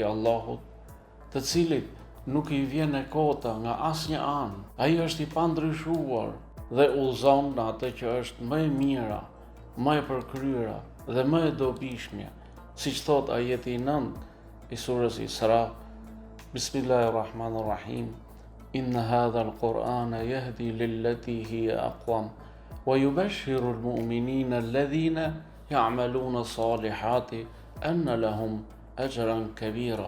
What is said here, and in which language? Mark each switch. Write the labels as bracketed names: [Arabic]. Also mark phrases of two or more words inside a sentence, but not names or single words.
[Albanian] Allahut, të cilit nuk i vjen e kota nga asnjë anë, ai është i pandryshuar dhe udhëzon në atë që është më e mira, më e përkryera dhe më e dobishmja, siç thot ajeti 9 i surës Isra: [Arabic] بسم الله الرحمن الرحيم، إن هذا القرآن يهدي للتي هي أقوم ويبشر المؤمنين الذين يعملون الصالحات أن لهم أجرا كبيرا.